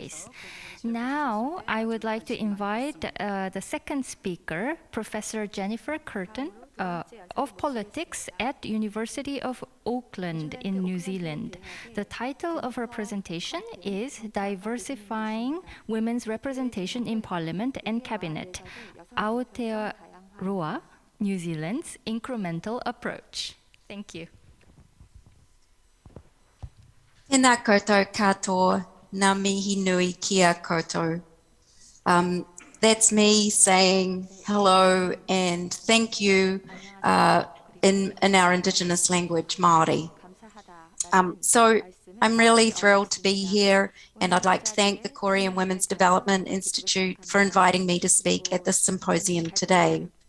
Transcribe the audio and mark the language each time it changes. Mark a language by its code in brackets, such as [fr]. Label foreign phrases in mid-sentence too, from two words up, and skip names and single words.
[en] Now, I would like to invite the second speaker, Professor Jennifer Curtin, of Politics at University of Auckland in New Zealand. The title of her presentation is Diversifying Women's Representation in Parliament and Cabinet, Aotearoa, New Zealand's Incremental Approach. Thank you. [mi] Tēnā koutou katoa, ngā mihi nui kia koutou. [en] That's me saying hello and thank you in our Indigenous language, Māori. So I'm really thrilled to be here, and I'd like to thank the Korean Women's Development Institute for inviting me to speak at this symposium today.